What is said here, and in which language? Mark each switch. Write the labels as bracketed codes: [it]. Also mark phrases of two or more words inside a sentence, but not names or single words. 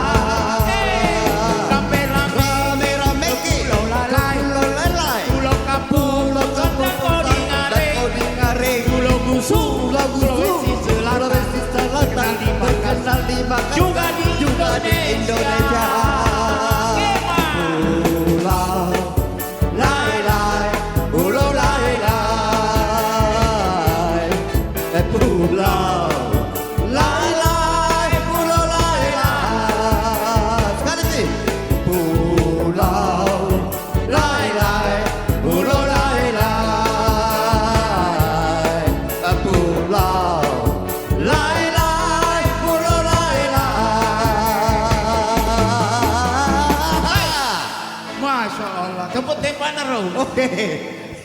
[id] Rame-rame Pulau Lalai, Pulau Kapur, dan Kodingare, Pulau Gusu, Sulawesi Selatan terkenal di Makassar juga di Indonesia. Pulau Lai-lai, Pulau Lai-lai, Pulau Lai-lai, Pulau Lai-lai. Sekali sih. Pulau Lai-lai, Pulau Lai-lai, Pulau Lai-lai, Pulau Lai-lai. [ar] Masya Allah. [id] Tepuk tangan, Ro. Oke.